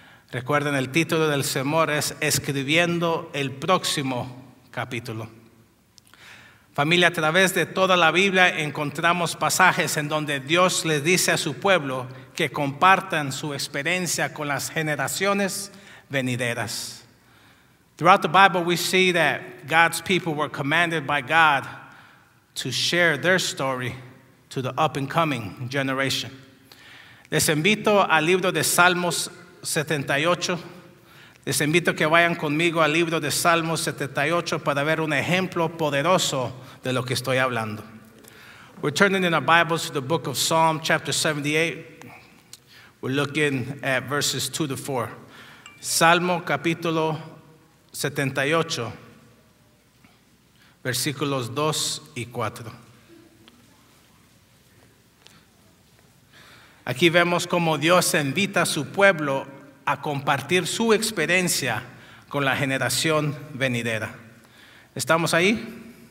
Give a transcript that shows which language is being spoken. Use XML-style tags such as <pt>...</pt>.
<es>Recuerden, el título del sermón es Escribiendo el próximo capítulo. Familia, a través de toda la Biblia encontramos pasajes en donde Dios les dice a su pueblo que compartan su experiencia con las generaciones venideras.</es> <en>Throughout the Bible we see that God's people were commanded by God to share their story to the up and coming generation.</en> <es>Les invito al libro de Salmos 78. Les invito a que vayan conmigo al libro de Salmos 78 para ver un ejemplo poderoso de lo que estoy hablando.</es> <en>We're turning in our Bibles to the book of Psalm chapter 78. We're looking at verses 2 to 4.</en> <es>Salmo capítulo 78, versículos 2 y 4. Aquí vemos cómo Dios invita a su pueblo a compartir su experiencia con la generación venidera. ¿Estamos ahí?</es>